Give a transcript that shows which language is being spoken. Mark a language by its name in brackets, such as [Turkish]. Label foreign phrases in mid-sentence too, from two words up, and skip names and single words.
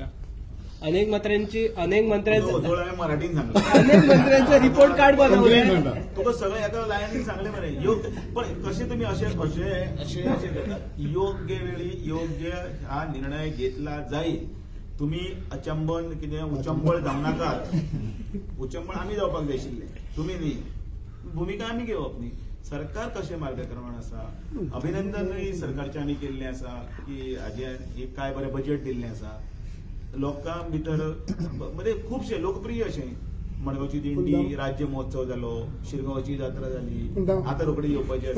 [Marathi] अनेक मंत्र्यांचं मराठीत सांगतो, अनेक मंत्र्यांचं रिपोर्ट कार्ड बनवलंय. [Konkani] तुका सगळं एका लायनीन सांगले मरे पण कसे तुम्ही असे करतात. [Marathi] योग्य वेळी योग्य हा निर्णय घेतला जाईल. [Konkani] तुम्ही अचंबन कितें उचंबळ जावं नाकात. उचंबळ आमी जावपाक जाय आशिल्ले, तुमी न्ही. भूमिका आमी घेवप न्ही. सरकार कशें मार्गक्रमण आसा, अभिनंदनूय सरकारचे आमी केल्लें आसा की हाजे काय बरें बजेट दिल्लें आसा. लोकां भितर म्हणजे खुबशे लोकप्रिय अशें मडगांवची दिंडी, राज्य महोत्सव जालो, शिरगांवची जात्रा जाली, आतां रोखडी येवपाची.